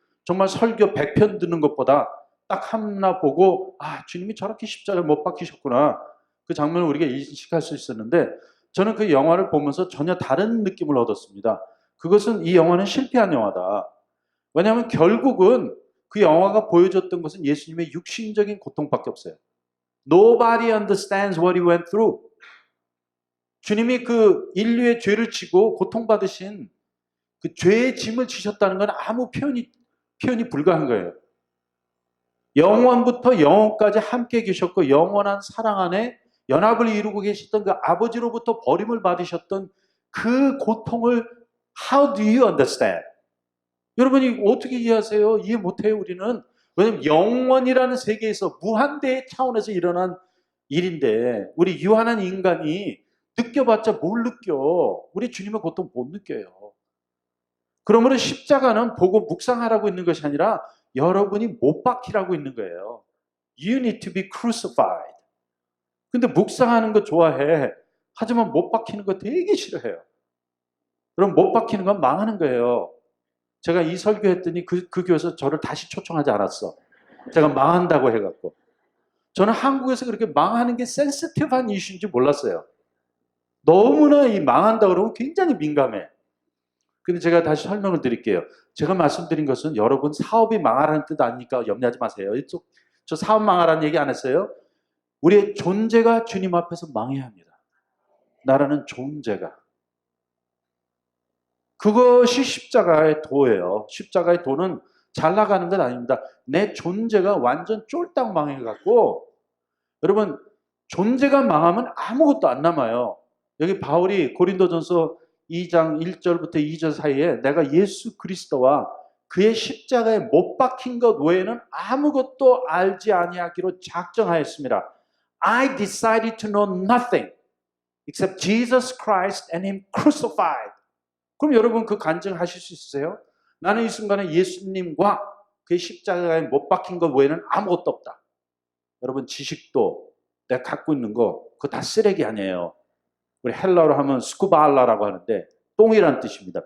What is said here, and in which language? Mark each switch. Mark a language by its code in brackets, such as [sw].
[ko] 정말 설교 100편 듣는 것보다 딱 하나 보고 주님이 저렇게 십자가에 못 박히셨구나. 그 장면을 우리가 인식할 수 있었는데 저는 그 영화를 보면서 전혀 다른 느낌을 얻었습니다. 그것은 이 영화는 실패한 영화다. 왜냐하면 결국은 그 영화가 보여줬던 것은 예수님의 육신적인 고통밖에 없어요. [en] Nobody understands what he went through. [ko] 주님이 그 인류의 죄를 지고 고통받으신 그 죄의 짐을 지셨다는 건 아무 표현이 불가한 거예요. 영원부터 영원까지 함께 계셨고 영원한 사랑 안에 연합을 이루고 계셨던 그 아버지로부터 버림을 받으셨던 그 고통을 [en] How do you understand? [ko] 여러분이 어떻게 이해하세요? 이해 못해요, 우리는. 왜냐하면 영원이라는 세계에서 무한대의 차원에서 일어난 일인데 우리 유한한 인간이 느껴봤자 뭘 느껴? 우리 주님의 고통 못 느껴요. 그러므로 십자가는 보고 묵상하라고 있는 것이 아니라 여러분이 못 박히라고 있는 거예요. [en] You need to be crucified. [ko] 근데 묵상하는 거 좋아해. 하지만 못 박히는 거 되게 싫어해요. 그럼 못 박히는 건 망하는 거예요. 제가 이 설교했더니 그 교회에서 저를 다시 초청하지 않았어. 제가 망한다고 해갖고. 저는 한국에서 그렇게 망하는 게 센시티브한 이슈인지 몰랐어요. 너무나 이 망한다 그러면 굉장히 민감해. 근데 제가 다시 설명을 드릴게요. 제가 말씀드린 것은 여러분 사업이 망하라는 뜻 아니니까 염려하지 마세요. 저 사업 망하라는 얘기 안 했어요. 우리의 존재가 주님 앞에서 망해야 합니다. 나라는 존재가. 그것이 십자가의 도예요. 십자가의 도는 잘 나가는 건 아닙니다. 내 존재가 완전 쫄딱 망해갖고 여러분 존재가 망하면 아무것도 안 남아요. 여기 바울이 고린도전서 2장 1절부터 2절 사이에 내가 예수 그리스도와 그의 십자가에 못 박힌 것 외에는 아무것도 알지 아니하기로 작정하였습니다. [en] I decided to know nothing except Jesus Christ and Him crucified. [ko] 그럼 여러분 그 간증하실 수 있으세요? 나는 이 순간에 예수님과 그의 십자가에 못 박힌 것 외에는 아무것도 없다. 여러분 지식도 내가 갖고 있는 거 그거 다 쓰레기 아니에요. 우리 헬라어로 하면 스쿠발라라고 하는데 똥이란 뜻입니다.